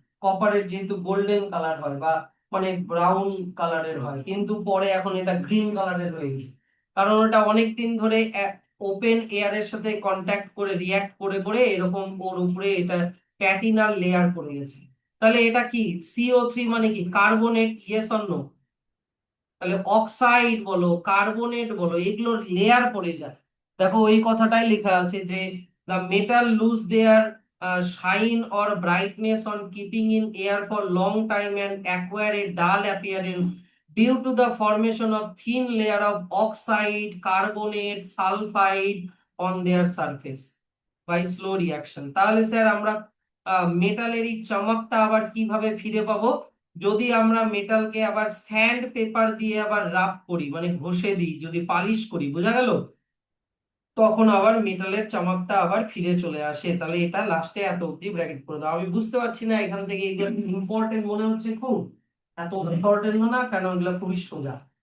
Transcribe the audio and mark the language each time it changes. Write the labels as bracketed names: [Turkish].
[Bangla] কপারের যেহেতু golden colour হয়, বা মানে ব্রাউন কালারের হয়, কিন্তু পরে এখন এটা গ্রিন কালারের হয়ে গেছে, কারণ ওটা অনেক দিন ধরে ওপেন এয়ারের সাথে কন্ট্যাক্ট করে রিয়াক্ট করে করে এরকম ওর উপরে এটা প্যাটিনার লেয়ার পড়ে গেছে। তাহলে এটা কি? CO3 মানে কি? কার্বনেট। Yes or no? তাহলে অক্সাইড বলো, কার্বনেট বলো, এগুলোর লেয়ার পড়ে যায়। দেখো ওই কথাটাই লেখা আছে যে [English] the metal lose their shine or brightness on keeping in air for long time and acquire a dull appearance due to the formation of thin layer of oxide, carbonate, sulfide on their surface by slow reaction। [Bangla] তাহলে sir আমরা মেটালের এই চমকটা আবার কিভাবে ফিরে পাবো? যদি আমরা মেটালকে আবার স্যান্ড পেপার দিয়ে আবার রাব করি, মানে ঘষে দিই, যদি পালিশ করি, বোঝা গেল? তখন আবার মেটালের চমকটা আবার ফিরে চলে আসে। তাহলে এটা লাস্টে এত অব্দি ব্র্যাকেট করে দাও। আমি বুঝতে পারছি না এখান থেকে এগুলো ইম্পর্টেন্ট মনে হচ্ছে খুব, এত ইম্পর্টেন্ট না কেন, এগুলো খুবই সোজা।